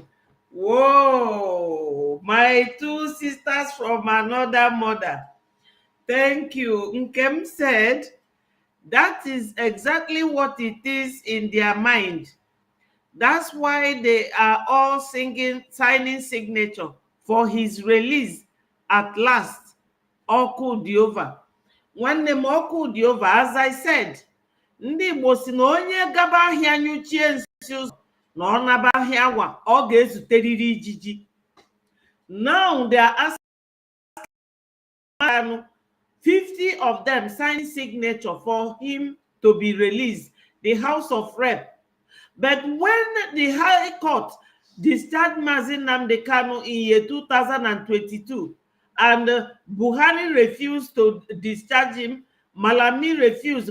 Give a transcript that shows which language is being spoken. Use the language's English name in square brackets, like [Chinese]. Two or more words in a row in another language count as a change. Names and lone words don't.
[English] Whoa, my two sisters from another mother. Thank you. Nkem said, that is exactly what it is in their mind. That's why they are all signing signature for his release at last. [Igbo] Ọkụ dị over. Nwanne m ọkụ dị over, [English] as I said. [Igbo] Ndị Igbo si na onye gaba ahịa nyuchie nsi ụzọ na ọ naba ahịa awa, ọ ga-ezuterịrị ijiji. [English] Now they are asking 50 of them sign signature for him to be released, the House of Rep. But when the High Court discharged Mazi Nnamdi Kanu in year 2022, and Buhari refused to discharge him, Malami refused.